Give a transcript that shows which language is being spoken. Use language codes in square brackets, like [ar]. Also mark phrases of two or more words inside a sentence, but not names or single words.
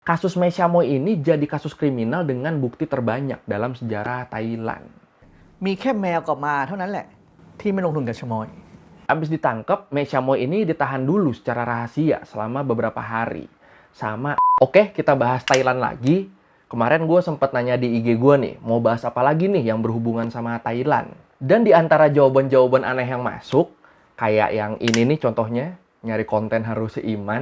[id] Kasus Mei Xiaomoy ini jadi kasus kriminal dengan bukti terbanyak dalam sejarah Thailand. [th] มีแค่แมวกับหมาเท่านั้นแหละที่ไม่ลงทุนกับชะมอย [id] Abis ditangkap, Mei Xiaomoy ini ditahan dulu secara rahasia selama beberapa hari. Oke, kita bahas Thailand lagi. Kemarin gue sempat nanya di IG gue nih, mau bahas apa lagi nih yang berhubungan sama Thailand. Dan di antara jawaban-jawaban aneh yang masuk, kayak yang ini nih contohnya, nyari konten harus seiman.